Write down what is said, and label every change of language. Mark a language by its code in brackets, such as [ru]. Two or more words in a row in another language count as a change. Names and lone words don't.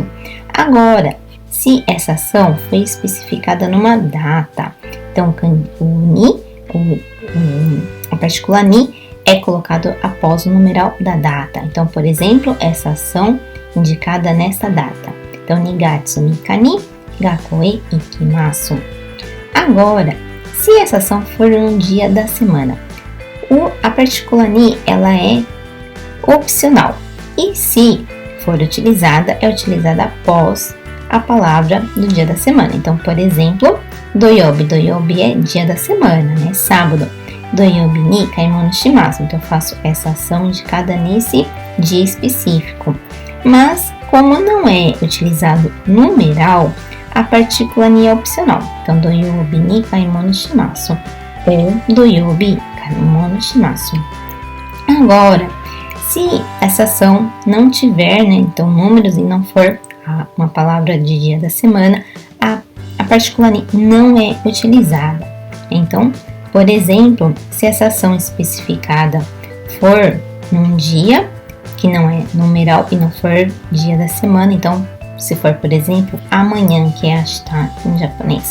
[pt] Agora, se essa ação foi especificada numa data, então o ni, a partícula ni é colocado após o numeral da data. Então, por exemplo, essa ação indicada nesta data. [ja] Então, 2 月3日に学校へ行きます. [pt] Agora, se essa ação for um dia da semana, a partícula ni ela é opcional. E se for utilizada, é utilizada após a palavra do dia da semana. Então, por exemplo, doyobi. Doyobi é dia da semana, né? Sábado. [ja] 土曜日に買い物します. [pt] Então, eu faço essa ação indicada nesse dia específico. Mas, como não é utilizado numeral, a partícula ni é opcional. Então, [ja] 土曜日に買い物します. Ou 土曜日買い物します. [pt] Agora, se essa ação não tiver, né, então números e não for uma palavra de dia da semana, a partícula ni não é utilizada. Então, por exemplo, se essa ação especificada for num dia que não é numeral e não for dia da semana, então se for, por exemplo, amanhã, que é ashita em japonês.